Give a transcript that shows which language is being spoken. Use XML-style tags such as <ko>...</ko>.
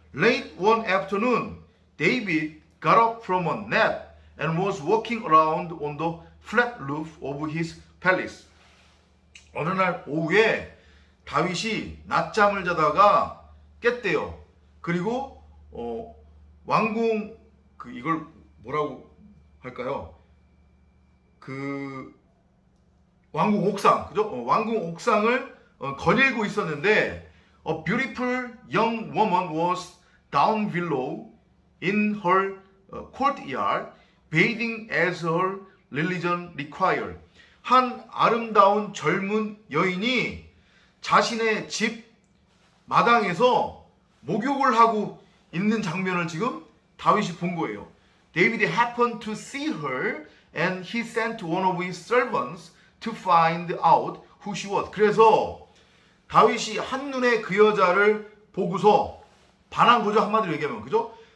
<en>Late one afternoon, David got up from a nap and was walking around on the flat roof of his palace.</en> <ko>어느 날 오후에 다윗이 낮잠을 자다가 깼대요. 그리고 왕궁 이걸 뭐라고 할까요? 왕궁 옥상, 그죠? 왕궁 옥상을 거닐고 있었는데</ko> <en>a beautiful young woman was down below in her courtyard bathing as her religion required.</en> <ko>한 아름다운 젊은 여인이 자신의 집 마당에서 목욕을 하고 있는 장면을 지금 다윗이 본 거예요.</ko> <en>David happened to see her and he sent one of his servants to find out who she was.</en> <ko>그래서 다윗이 한눈에 그 여자를 보고서 반한 거죠. 한마디로 얘기하면, 그죠?</ko>